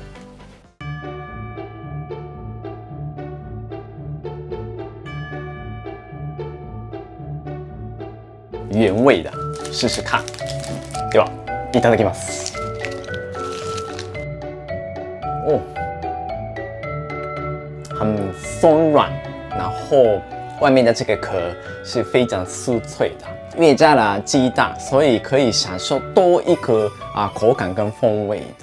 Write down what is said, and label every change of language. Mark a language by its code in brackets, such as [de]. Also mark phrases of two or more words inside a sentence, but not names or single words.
[zh] 原味的，试试看。 [ja] ではいただきます。 [zh] 哦，很松软，然后外面的这个壳是非常酥脆的。因为加了鸡蛋，所以可以享受多一个口感跟风味的。